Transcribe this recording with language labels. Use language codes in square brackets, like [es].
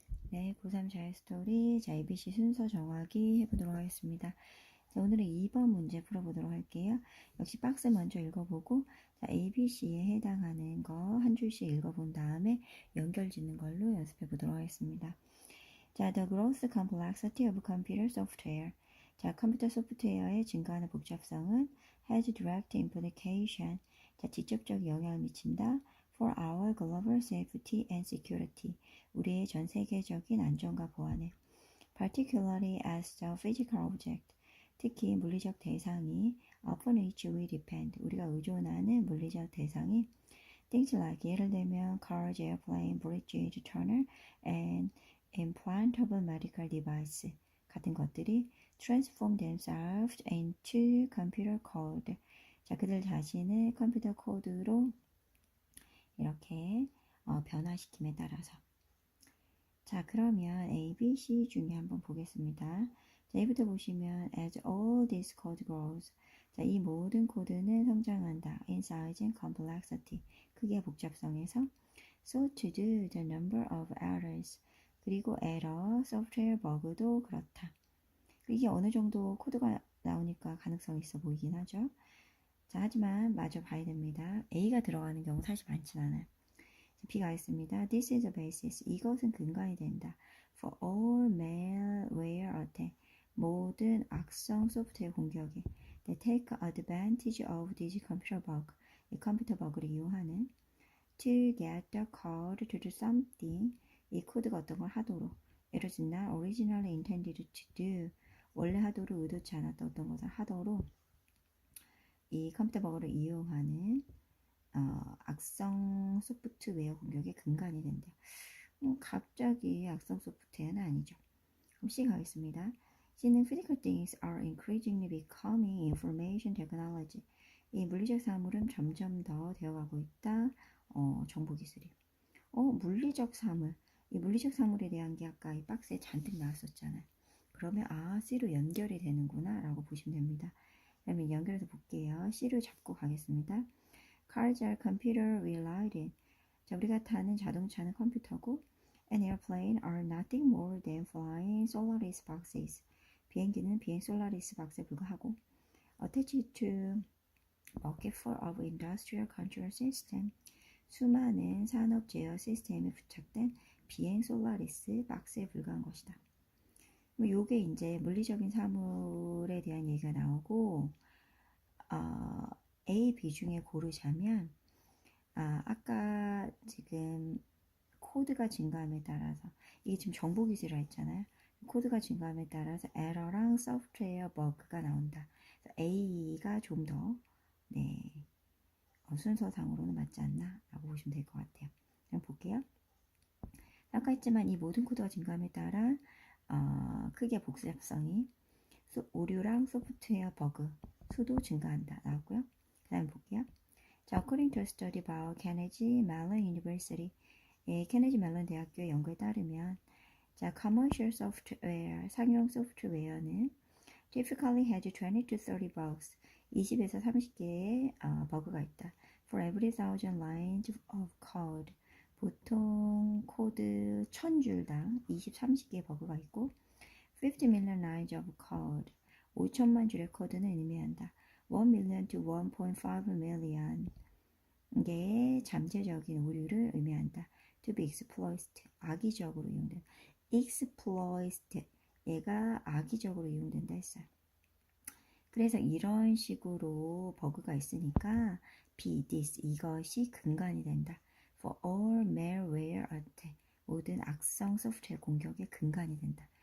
[ko] 네, 고3 자유스토리 자, ABC 순서 정하기 해보도록 하겠습니다. 자, 오늘은 2번 문제 풀어보도록 할게요. 역시 박스 먼저 읽어보고 자, ABC에 해당하는 거 한 줄씩 읽어본 다음에 연결 짓는 걸로 연습해 보도록 하겠습니다. [en] 자, the growth complexity of computer software. [ko] 자, 컴퓨터 소프트웨어의 증가하는 복잡성은 [en] has direct implication. [ko] 자, 직접적 영향을 미친다. [en] for our global safety and security. [ko] 우리의 전 세계적인 안전과 보안에. [en] particularly as the physical object. [ko] 특히 물리적 대상이 [en] upon which we depend. [ko] 우리가 의존하는 물리적 대상이 [en] things like [ko] 예를 들면 [en] cars, airplane, bridges, tunnel, and implantable medical device [ko] 같은 것들이 [en] transform themselves into computer code. [ko] 자, 그들 자신을 컴퓨터 코드로 이렇게 변화시킴에 따라서. 자, 그러면 A, B, C 중에 한번 보겠습니다. 자, A부터 보시면 [en] as all this code grows. [ko] 자, 이 모든 코드는 성장한다. [en] in size and complexity. [ko] 크기의 복잡성에서 [en] so to do the number of errors. [ko] 그리고 에러, 소프트웨어 버그도 그렇다. 이게 어느 정도 코드가 나오니까 가능성이 있어 보이긴 하죠. 자, 하지만 마저 봐야 됩니다. A가 들어가는 경우 사실 많진 않아요. B가 있습니다. [en] This is the basis. [ko] 이것은 근간이 된다. [en] For all malware attack. [ko] 모든 악성 소프트웨어 공격에 [en] They take advantage of this computer bug. [ko] 이 컴퓨터 버그를 이용하는 [en] To get the code to do something. [ko] 이 코드가 어떤 걸 하도록 [en] It is not originally intended to do. [ko] 원래 하도록 의도치 않았던 어떤 것을 하도록 이 컴퓨터 버그를 이용하는 악성 소프트웨어 공격의 근간이 된대요. 갑자기 악성 소프트웨어는 아니죠. 그럼 C 가겠습니다. [en] C는 physical things are increasingly becoming information technology. [ko] 이 물리적 사물은 점점 더 되어가고 있다. 정보기술이. 물리적 사물. 이 물리적 사물에 대한 게 아까 이 박스에 잔뜩 나왔었잖아요. 그러면 C로 연결이 되는구나 라고 보시면 됩니다. 그러면 연결해서 볼게요. C를 잡고 가겠습니다. [en] Cars are computer related. [ko] 자, 우리가 타는 자동차는 컴퓨터고 [en] and airplane are nothing more than flying Solaris boxes. [ko] 비행기는 비행 솔라리스 박스에 불과하고 [en] attached to bucket full of industrial control system. [ko] 수많은 산업 제어 시스템에 부착된 비행 솔라리스 박스에 불과한 것이다. 요게 이제 물리적인 사물에 대한 얘기가 나오고 A, B 중에 고르자면 아까 지금 코드가 증가함에 따라서 이게 지금 정보기술이라 했잖아요. 코드가 증가함에 따라서 에러랑 소프트웨어 버그가 나온다. A가 좀 더 순서상으로는 맞지 않나 라고 보시면 될 것 같아요. 그럼 볼게요. 아까 했지만 이 모든 코드가 증가함에 따라 크기의 복잡성이 오류랑 소프트웨어 버그 수도 증가한다 나왔고요. 그 다음에 볼게요. [en] 자, according to a study by Carnegie Mellon University, [ko] 케네지 멜론 대학교의 연구에 따르면 [en] 자, commercial software, [ko] 상용 소프트웨어는 [en] typically has 20 to 30 bugs, [ko] 20에서 30개의 버그가 있다. [en] For every 1,000 lines of code, [ko] 보통 코드 1000줄당 20, 30개의 버그가 있고 [en] 50 million lines of code, [ko] 5천만 줄의 코드는 의미한다. [en] 1 million to 1.5 million [ko] 개의 잠재적인 오류를 의미한다. [en] To be exploited, [ko] 악의적으로 이용된다. exploited, 얘가 악의적으로 이용된다 했어요. 그래서 이런 식으로 버그가 있으니까 this, 이것이 근간이 된다. [en] For all malware attack, [ko] 모든 악성 소프트웨어 공격의 근간이 된다.